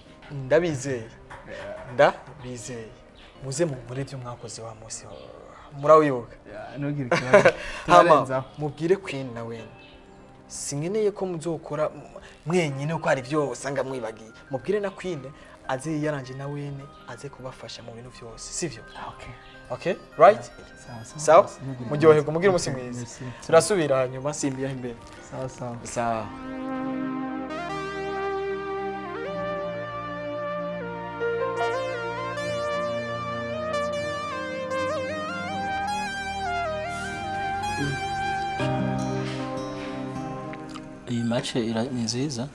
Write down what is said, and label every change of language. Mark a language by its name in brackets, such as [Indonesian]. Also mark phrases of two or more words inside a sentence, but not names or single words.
[Rundi] Ndabizeye muze mu muri byo mwakoze wa munsi murawibuka ntugire ikibazo hama mubwire Queen na wene singeneye ko muzokora mwenyine uko ari byo usanga mwibagiye mubwire na Queen aze yaranje na wene aze kubafasha mu bintu byose sivyo. [English] Okay right [Rundi] sawa muryoherwa mugire umunsi mwiza turasubira nyuma simbiya imbere. Sawa iyi match ni nziza.